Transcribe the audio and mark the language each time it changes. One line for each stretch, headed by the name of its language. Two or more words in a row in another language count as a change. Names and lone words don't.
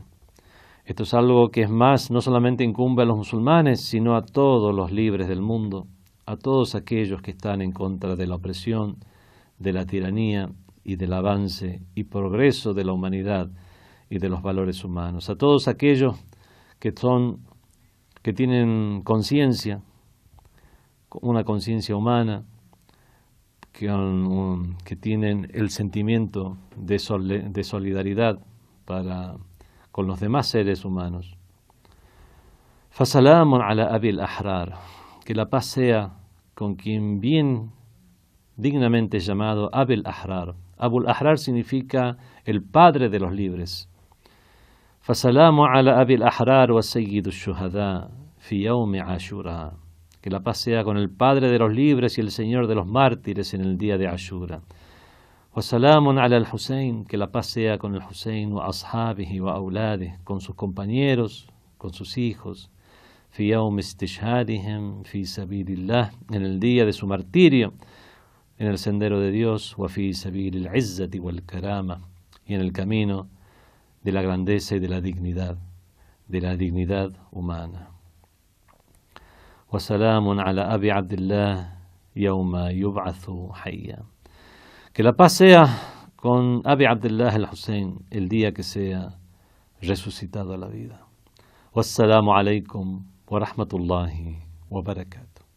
Spanish: Esto es algo que es más, no solamente incumbe a los musulmanes, sino a todos los libres del mundo, a todos aquellos que están en contra de la opresión, de la tiranía y del avance y progreso de la humanidad y de los valores humanos, a todos aquellos que tienen conciencia, una conciencia humana, que tienen el sentimiento de solidaridad con los demás seres humanos.
Arabic: فسلام على أبي الأحرار,
Spanish: que la paz sea con quien bien dignamente llamado Abil Ahrar, Abu al-Ahrar significa el padre de los libres.
Arabic: فَسَلَامُ عَلَى أَبِي الْأَحْرَارِ وَسَيِّدُ الشُّهَدَاءِ فِي يَوْمِ عَاشُورَا.
Spanish: Que la paz sea con el padre de los libres y el señor de los mártires en el día de Ashura.
Arabic: وَسَلَامٌ عَلَى الْحُسَيْنِ.
Spanish: Que la paz sea con el Husayn
Arabic: وَأَصْحَابِهِ وَأَوْلَادِهِ,
Spanish: con sus compañeros, con sus hijos.
Arabic: فِي يَوْمِ اسْتِشْهَادِهِمْ فِي سَبِيلِ اللَّهِ.
Spanish: En el día de su martirio en el sendero de Dios.
Arabic: وَفِي سَبِيلِ الْعِزَّةِ وَالْكَرَامَةِ.
Spanish: Y en el camino de la grandeza y de la dignidad humana.
Arabic: وَسَلَامٌ عَلَى أَبِي عَبْدِ اللَّهِ يَوْمَ يُبْعَثُ حَيًّا.
Spanish: Que la paz sea con Abi Abdullah al-Hussein el día que sea resucitado a la vida.
Arabic: والسلام عليكم ورحمة الله وبركاته.